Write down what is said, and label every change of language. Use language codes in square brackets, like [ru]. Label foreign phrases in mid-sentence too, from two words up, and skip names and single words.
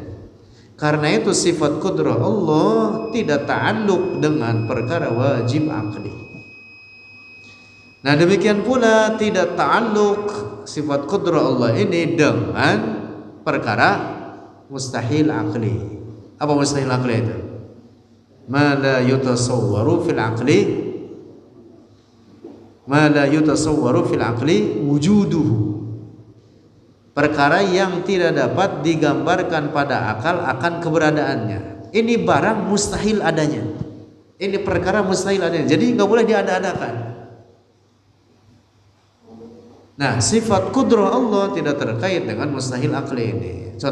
[id] Karena itu sifat kudrah Allah tidak ta'alluq dengan perkara wajib akli. Nah, demikian pula tidak ta'alluq sifat kudrah Allah ini dengan perkara mustahil akli. Apa mustahil akli itu? [ar] ما لا يتصور في العقل، ما لا يتصور في العقل وجوده, [id] perkara yang tidak dapat digambarkan pada akal akan keberadaannya. Ini barang mustahil adanya, ini perkara mustahil adanya, jadi nggak boleh diada-adakan. Nah, sifat kudrah Allah tidak terkait dengan mustahil akli ini.